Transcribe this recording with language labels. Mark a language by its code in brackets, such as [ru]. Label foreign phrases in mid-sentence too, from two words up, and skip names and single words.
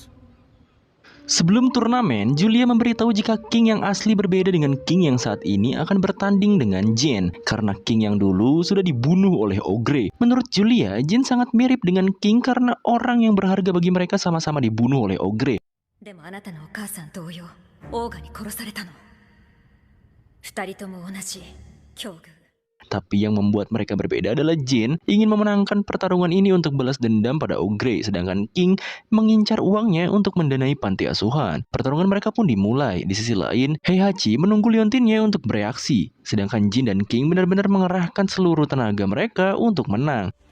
[id] Sebelum turnamen, Julia memberitahu jika King yang asli berbeda dengan King yang saat ini akan bertanding dengan Jin, karena King yang dulu sudah dibunuh oleh Ogre. Menurut Julia, Jin sangat mirip dengan King karena orang yang berharga bagi mereka sama-sama dibunuh oleh Ogre. [ja] でもあなたのお母さん同様、オーガに殺されたの。二人とも同じ境遇。 [id] Tapi yang membuat mereka berbeda adalah Jin ingin memenangkan pertarungan ini untuk balas dendam pada Ogre, sedangkan King mengincar uangnya untuk mendanai panti asuhan. Pertarungan mereka pun dimulai. Di sisi lain, Heihachi menunggu Leontinnya untuk bereaksi, sedangkan Jin dan King benar-benar mengerahkan seluruh tenaga mereka untuk menang.